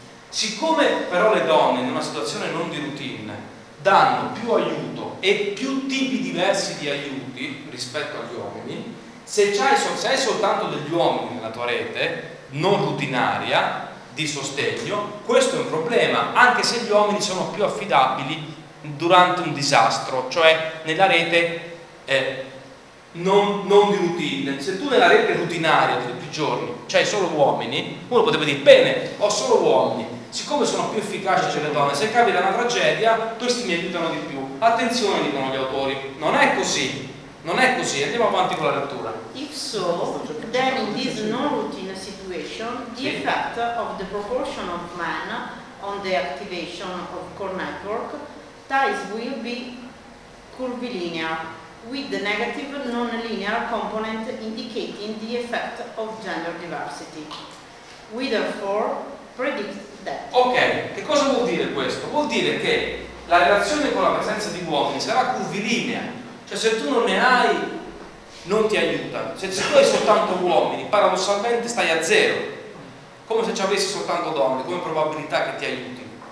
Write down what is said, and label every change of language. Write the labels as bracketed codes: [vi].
[it] Siccome però le donne in una situazione non di routine danno più aiuto e più tipi diversi di aiuti rispetto agli uomini, se hai soltanto degli uomini nella tua rete non routinaria di sostegno, questo è un problema, anche se gli uomini sono più affidabili durante un disastro, cioè nella rete non di routine. Se tu nella rete routinaria di tutti i giorni c'hai solo uomini, uno potrebbe dire: bene, ho solo uomini, siccome sono più efficaci delle donne, se capita una tragedia questi mi aiutano di più. Attenzione, dicono gli autori, non è così. Andiamo avanti con la lettura. [en] If so, then in this non-routine situation the effect of the proportion of men on the activation of core network ties will be curvilinear with the negative non-linear component indicating the effect of gender diversity. We therefore predict that. [it] Ok, che cosa vuol dire questo? Vuol dire che la relazione con la presenza di uomini sarà curvilinea, cioè se tu non ne hai, non ti aiuta. Se tu hai soltanto uomini, paradossalmente stai a zero, come se ci avessi soltanto donne, come probabilità che ti aiuti.